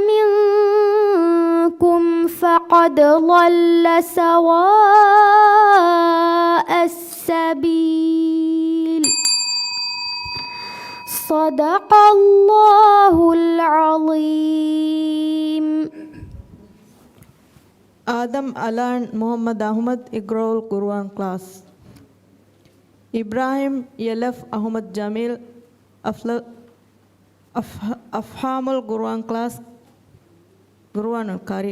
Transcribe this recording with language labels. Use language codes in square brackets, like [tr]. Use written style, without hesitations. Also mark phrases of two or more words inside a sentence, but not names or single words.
[ar] منكم فقد ضل سواء السبيل. صدق الله العظيم. [en] Adam Alan Muhammad Ahmad Igrol Quran class. Ibrahim Yelef Ahmad Jamil Afhamul Quran class Quran Karim.